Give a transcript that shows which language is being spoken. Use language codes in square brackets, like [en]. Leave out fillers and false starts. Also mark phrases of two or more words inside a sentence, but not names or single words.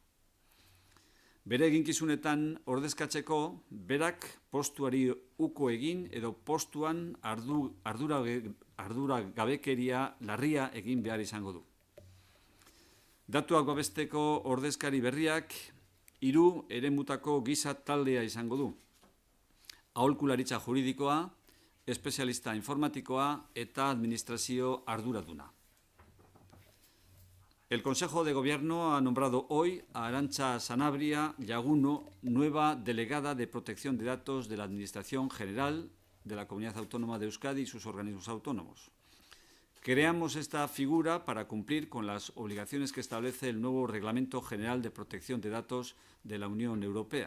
[eu] Bere eginkizunetan ordezkatzeko, berak postuari uko egin edo postuan arduragabekeria larria egin behar izango du. Datuak babesteko ordezkari berriak 3 eremutako giza taldea izango du. Aholkularitza juridikoa, espezialista informatikoa eta administrazio arduraduna. [es] El Consejo de Gobierno ha nombrado hoy a Arantza Sanabria Llaguno nueva delegada de protección de datos de la Administración General de la Comunidad Autónoma de Euskadi y sus organismos autónomos. Creamos esta figura para cumplir con las obligaciones que establece el nuevo Reglamento General de Protección de Datos de la Unión Europea.